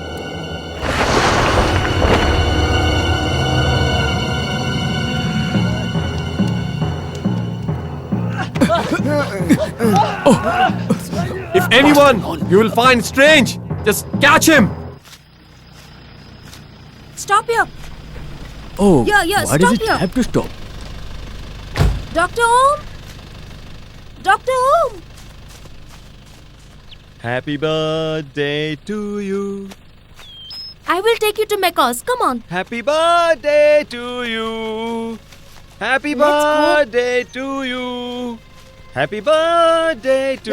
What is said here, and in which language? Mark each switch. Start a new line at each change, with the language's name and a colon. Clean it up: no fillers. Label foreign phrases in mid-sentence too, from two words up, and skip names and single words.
English: If anyone you will find strange, just catch him. Stop here. Oh, Yeah, why does stop it here. have to stop? Dr. Om? Dr. Om? Happy birthday to you. I will take you to Mecca's. Come on. Happy birthday to you. Happy Let's go. birthday to you. Happy birthday to you.